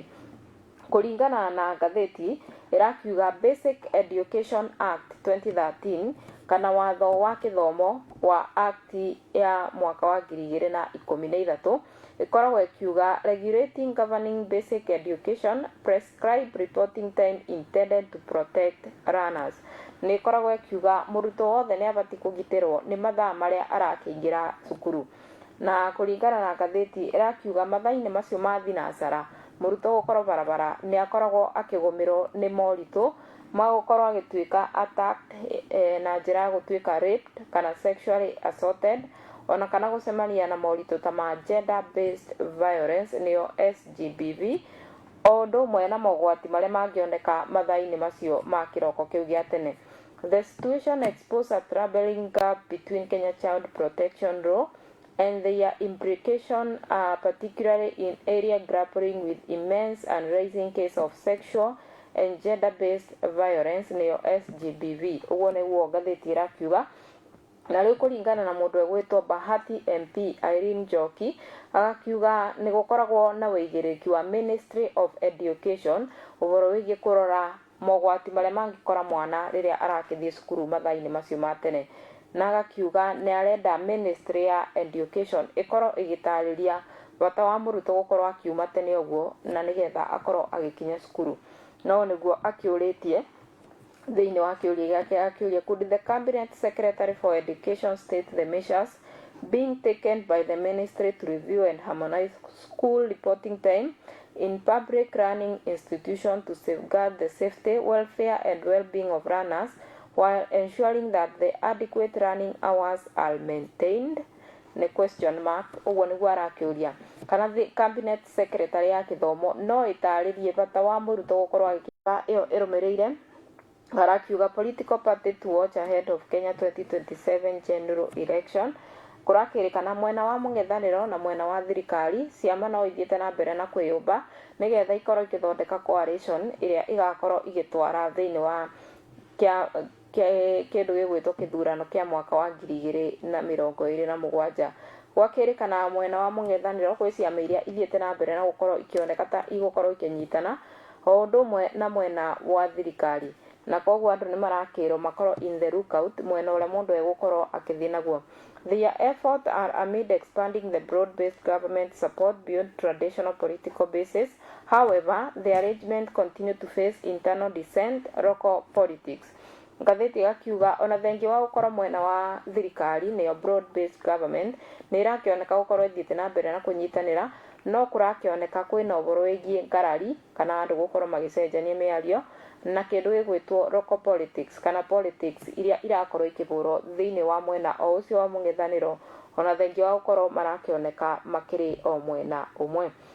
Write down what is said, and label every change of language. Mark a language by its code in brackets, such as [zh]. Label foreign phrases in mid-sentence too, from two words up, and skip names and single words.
[ki] Kũringana na ngathĩti ĩrakiuga Basic Education Act 2013 kana watho wa kĩthomo wa Act ya mwaka wa 2013 ĩkoragwo ĩkiuga [en] regulating governing basic education prescribe reporting time intended to protect learners. [ki] Nĩ ĩkoragwo ĩkiuga mũrutwo wothe nĩ abatiĩ kũgitĩrwo nĩ mathaa marĩa arakĩingĩra cukuru, na kũringana na ngathĩti ĩrakiuga mathaa-inĩ macio ma thinacara mũrutwo gũkorwo barabara nĩ akoragwo akĩgũmĩrwo nĩ moritũ magũkorwo agĩtuĩka attacked na njĩra ya gũtuĩka raped kana [en] sexually assaulted, [ki] ona kana gũcemania na moritũ ta ma [en] gender based violence [ki] nĩyo SGBV, o ũndũ ũmwe na mogwati marĩa mangĩoneka mathaa-inĩ macio ma kĩroko kĩu gĩa tene. [en] The situation exposed a troubling gap between Kenya Child Protection Law and their implication, particularly in area grappling with immense and rising cases of sexual and gender-based violence nĩyo SGBV. [ki] Ũguo nĩguo ngathĩti ĩrakiuga. Na rĩu kũringana na mũndũ egwĩtwo Bahati MP Irene Njoki, agakiuga nĩ gũkoragwo na wĩigĩrĩrĩki wa Ministry of Education ũhoro wĩgiĩ kũrora mogwati marĩa mangĩkora mwana rĩrĩa arakĩthiĩ cukuru mathaa-inĩ macio ma tene. Na agakiuga nĩ arenda Ministry ya Education ĩkorwo ĩgĩtarĩria bata wa mũrutwo gũkorwo akiuma tene ũguo na nĩgetha akorwo agĩkinya cukuru. No nĩguo akĩũrĩtie thĩinĩ wa kĩũria gĩake akĩũria, [en] could the Cabinet Secretary for Education state the measures being taken by the ministry to review and harmonize school reporting time in public running institutions to safeguard the safety, welfare and well-being of runners while ensuring that the adequate running hours are maintained? [ki] Nĩ [en] question mark. [ki] Ũguo nĩguo arakĩũria kana Cabinet Secretary ya Gĩthomo no ĩtarĩrie bata wa mũrutwo gũkorwo agĩkinya ĩyo ĩrũmĩrĩire. [en] Arakiuga political party to watch ahead of Kenya 2027 general election. [ki] Kũrakĩrĩkana mwena wa mũng'ethanĩro na mwena wa thirikari ciama no ithiĩte na mbere na kwĩyũmba nĩgetha ikorwo igĩthondeka coalition ĩrĩa ĩgakorwo igĩtwara thĩinĩ wa kĩndũ gĩgwĩtwo kĩthurano kĩa mwaka wa 2027. Gwakĩrĩkana mwena wa mũng'ethanĩro kwĩ ciama iria ithiĩte na mbere na gũkorwo ikĩoneka ta igũkorwo ikĩnyitana o ũndũ ũmwe na mwena wa thirikari. Na koguo andũ nĩ marakĩrwo makorwo [en] in the lookout [ki] mwena ũrĩa mũndũ egũkorwo akĩthiĩ naguo. [en] Their efforts are amid expanding the broad-based government support beyond traditional political bases. However, the arrangement continue to face internal dissent, local politics. [ki] Ngathĩti gakiuga ona thengia wa gũkorwo mwena wa thirikari nĩyo [en] broad-based government [ki] nĩ ĩrakĩoneka gũkorwo ĩthiĩte na mbere na kũnyitanĩra, no kũrakĩoneka kwĩna ũhoro wĩgiĩ ngarari kana andũ gũkorwo magĩcenjania mĩario na kĩndũ gĩgwĩtwo [en] local politics [ki] kana politics iria irakorwo ikĩhũrwo thĩinĩ wa mwena o ũcio wa mũng'ethanĩro ona thengia wa gũkorwo marakĩoneka makĩrĩ o mwena ũmwe.